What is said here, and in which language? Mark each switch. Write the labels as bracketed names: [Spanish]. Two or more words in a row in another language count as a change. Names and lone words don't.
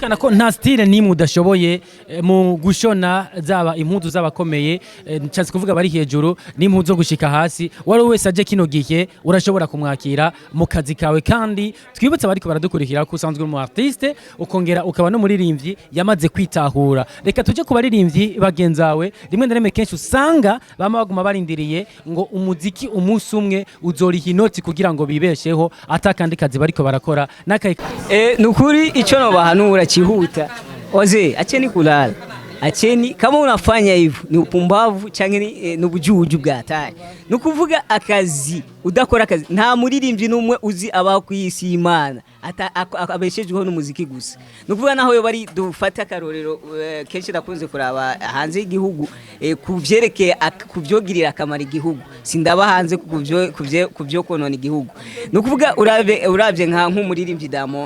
[Rundi] kana ko nta style nimwe udashoboye mu gushona zaba impuzu z'abakomeye nshatse kuvuga bari hejuru n'impuzu zo gushika hasi wari wese aje kino gihe urashobora kumwakira mu kazi kawe kandi twibutse bariko baradukurikira ko usanzwe mu artiste ukongera ukaba no muririmbyi yamaze kwitahura reka tuje ku baririmbyi bagenzawe rimwe na rimwe kenshi usanga bama baguma barindiriye ngo umuziki umunsi umwe uzoriha inoti kugira ngo bibesheho atakandi kazi bariko barakora nukuri ico no bahanura kihuta oze [Swahili] acheni kulala acheni kama unafanya hivyo ni upumbavu [Rundi] canke ni ubujuju bwa hatari nukuvuga akazi udakora akazi nta muririmbyi numwe uzi abaho kwisi Imana abeshejweho n'umuziki gusa nukuvuga naho yo bari dufata karorero kenshi nakunze kuraba hanze y'igihugu kuvyerekeye kuvyogirira akamara igihugu sindaba hanze kuvyo konona igihugu nukuvuga uravye nka nk'umuririmbyi Diamond